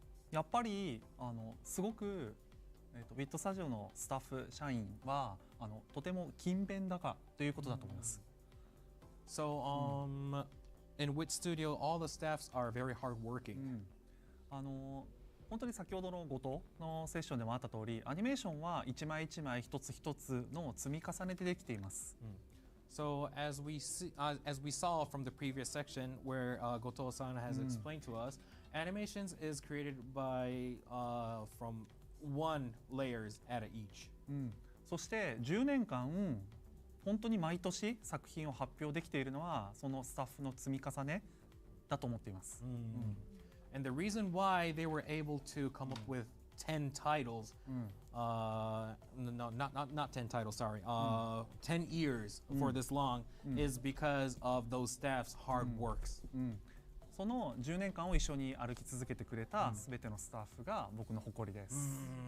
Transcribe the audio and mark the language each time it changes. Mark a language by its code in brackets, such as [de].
[ja] やっぱりすごくWIT スタジオのスタッフ社員はとても勤勉だからということだと思います。 [en] So in WIT Studio, all the staffs are very hardworking. [ja] 本当に先ほどのGotoのセッションでもあった通り、アニメーションは一枚一枚一つ一つの積み重ねてできています。 [en] So as we saw from the previous section where Goto-san has explained to us, animations is created by from one layers at each. [ja] そして10年間本当に毎年作品を発表できているのはそのスタッフの積み重ねだと思っています。 [en] And the reason why they were able to come up with 10 titles, no, not 10 titles, sorry, 10 years for this long is because of those staff's hard works. [ja] その10年間を一緒に歩き続けてくれたすべてのスタッフが僕の誇りです。